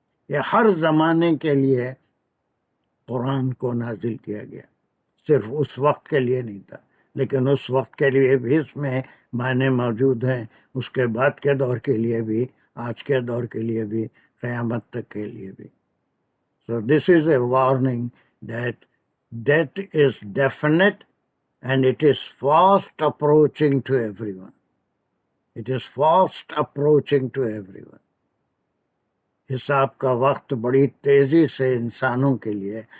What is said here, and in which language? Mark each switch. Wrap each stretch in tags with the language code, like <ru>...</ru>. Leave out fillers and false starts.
<ur>یہ ہر زمانے کے لیے قرآن کو نازل کیا گیا, صرف اس وقت کے لیے نہیں تھا, لیکن اس وقت کے لیے بھی اس میں معنی موجود ہیں, اس کے بعد کے دور کے لیے بھی, آج کے دور کے لیے بھی, قیامت تک کے لیے بھی.</ur> <en>So this is a warning that death is definite and it is fast approaching to everyone. It is fast approaching to everyone.</en> <ur>حساب کا وقت بڑی تیزی سے انسانوں کے لیے.</ur>